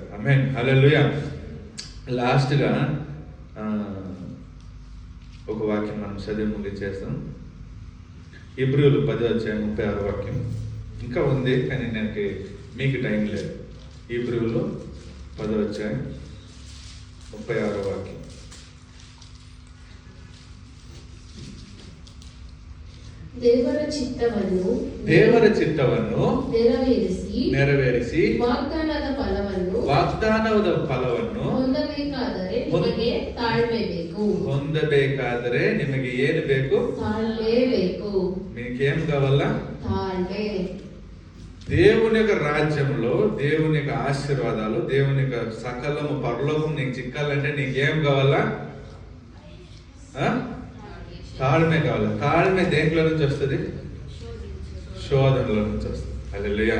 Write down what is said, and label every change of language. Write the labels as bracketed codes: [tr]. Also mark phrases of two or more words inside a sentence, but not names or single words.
[te] ఆమేన్. హల్లెలూయా. లాస్ట్గా ఒక వాక్యం మనం చదివి ముగించేస్తాం. హెబ్రీయులు 10:36 వాక్యం. ఇంకా ఉంది, కానీ నాకు మీకు టైం లేదు. హీబ్రూలో 10వ అధ్యాయం 36వ వాక్యం. [kn] ದೇವರ ಚಿತ್ತವನ್ನು ನೆರವೇರಿಸಿ ವಾಗ್ದಾನದ ಫಲವನ್ನು ಹೊಂದಬೇಕಾದರೆ ನಿಮಗೆ ಏನು ಬೇಕು? ತಾಳ್ಮೆ ಬೇಕು. [te] మీకేం కావాలా? తాಳ್మే. దేవుని యొక్క రాజ్యంలో దేవుని యొక్క ఆశీర్వాదాలు, దేవుని యొక్క సకలము పరలోకం నీకు చిక్కాలంటే నీకేం కావాలా? తాಳ್మే కావాలి. తాಳ್మే దేంట్లో నుంచి వస్తుంది? శోధనలో నుంచి వస్తుంది. హల్లెలూయా.